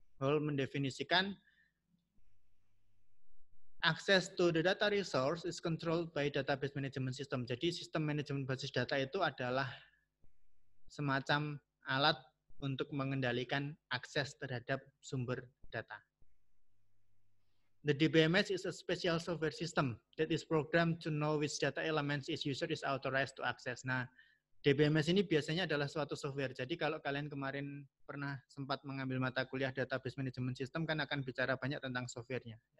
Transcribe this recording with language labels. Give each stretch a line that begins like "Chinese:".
English: Hall mendefinisikan access to the data resource is controlled by database management system.
Indonesian: Jadi sistem manajemen basis data itu adalah semacam alat untuk mengendalikan akses terhadap sumber data.
English: The DBMS is a special software system that is programmed to know which data elements its user is authorized to access.
Indonesian: Nah, DBMS ini biasanya adalah suatu software. Jadi kalau kalian kemarin pernah sempat mengambil mata kuliah database management system kan akan bicara banyak tentang softwarenya.